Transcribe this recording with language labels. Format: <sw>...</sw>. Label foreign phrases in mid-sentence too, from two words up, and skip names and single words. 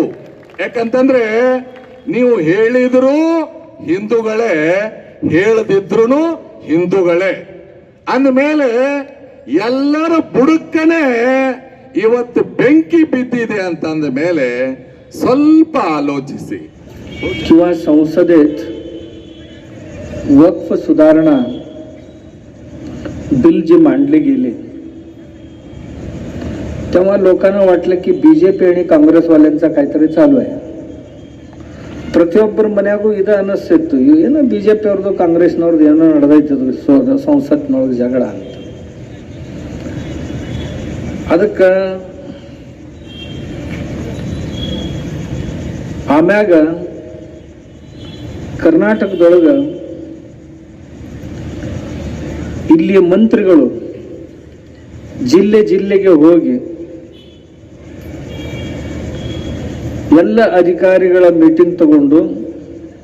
<kn>ಯಾಕಂತಂದ್ರೆ ನೀವು ಹೇಳಿದ್ರು ಹಿಂದೂಗಳೇ, ಹೇಳದಿದ್ರು ಹಿಂದೂಗಳೇ ಅಂದಮೇಲೆ ಎಲ್ಲರ ಬುಡಕ್ಕನೆ ಇವತ್ತು ಬೆಂಕಿ ಬಿದ್ದಿದೆ ಅಂತಂದ ಮೇಲೆ ಸ್ವಲ್ಪ ಆಲೋಚಿಸಿ.</kn> <mr>किंवा संसदेत वक्फ सुधारणा बिल जे मांडले गेले तेव्हा लोकांना वाटलं की बीजेपी आणि काँग्रेसवाल्यांचा काहीतरी चालू आहे.</mr> <kn>ಪ್ರತಿಯೊಬ್ಬರ ಮನೆಯಾಗೂ ಇದು ಅನ್ನಿಸ್ತಿತ್ತು, ಏನೋ ಬಿಜೆಪಿ ಅವ್ರದ್ದು ಕಾಂಗ್ರೆಸ್ನವ್ರದ್ದು ಏನೋ ನಡೆದೈತದು ಸಂಸತ್ನೊಳಗೆ ಜಗಳ ಅಂತ. ಅದಕ್ಕೆ ಆಮ್ಯಾಗ ಕರ್ನಾಟಕದೊಳಗ ಇಲ್ಲಿಯ ಮಂತ್ರಿಗಳು ಜಿಲ್ಲೆಗೆ ಹೋಗಿ ಎಲ್ಲ ಅಧಿಕಾರಿಗಳ ಮೀಟಿಂಗ್ ತಗೊಂಡು</kn>